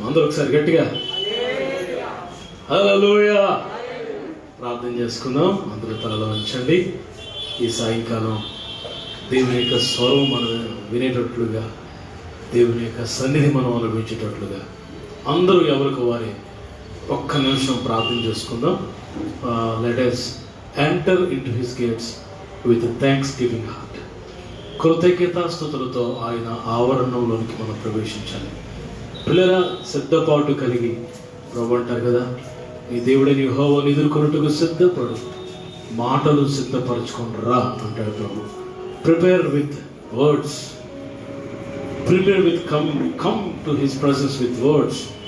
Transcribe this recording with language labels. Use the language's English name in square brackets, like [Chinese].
[Telugu] అందరూ ఒకసారి గట్టిగా హల్లెలూయా ప్రార్థన చేసుకుందాం. అందరూ తలలో ఉంచండి. ఈ సాయంకాలం దేవుని యొక్క స్వరం మనం వినేటట్లుగా, దేవుని యొక్క సన్నిధి మనం అనుభవించేటట్లుగా అందరూ ఎవరికి వారి ఒక్క నిమిషం ప్రార్థన చేసుకుందాం. [English] Let us enter into his gates with a thanksgiving heart. [Telugu] కృతజ్ఞతాస్తుతులతో ఆయన ఆవరణంలోనికి మనం ప్రవేశించాలి. పిల్లల సిద్ధపాటు కలిగి ప్రభు అంటారు కదా, నీ దేవుడని యెహోవాను ఎదుర్కొనుటకు సిద్ధపడు, మాటలు సిద్ధపరచుకొని రా అంటాడు ప్రభు. [English] Prepare with words, prepare with come to his presence with words.